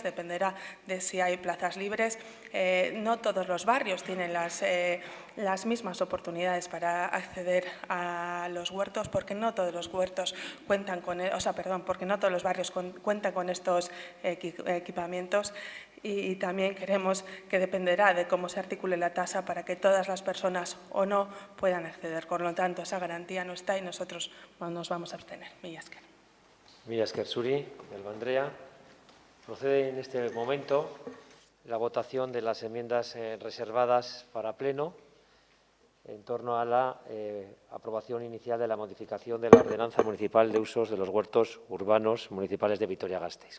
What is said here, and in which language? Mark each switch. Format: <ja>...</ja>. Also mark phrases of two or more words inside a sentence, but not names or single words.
<es>Dependerá de si hay plazas libres. No todos los barrios tienen las mismas oportunidades para acceder a los huertos, porque no todos los huertos cuentan con, porque no todos los barrios cuentan con estos equipamientos y también creemos que dependerá de cómo se articule la tasa para que todas las personas o no puedan acceder. Por lo tanto, esa garantía no está y nosotros nos vamos a abstener.</es> <eu>Mila esker. Mila esker zuri, Villalba Andrea.</eu> <es>Procede en este momento la votación de las enmiendas reservadas para pleno en torno a la aprobación inicial de la modificación de la Ordenanza Municipal de Usos de los Huertos Urbanos Municipales de Vitoria-Gasteiz.</es>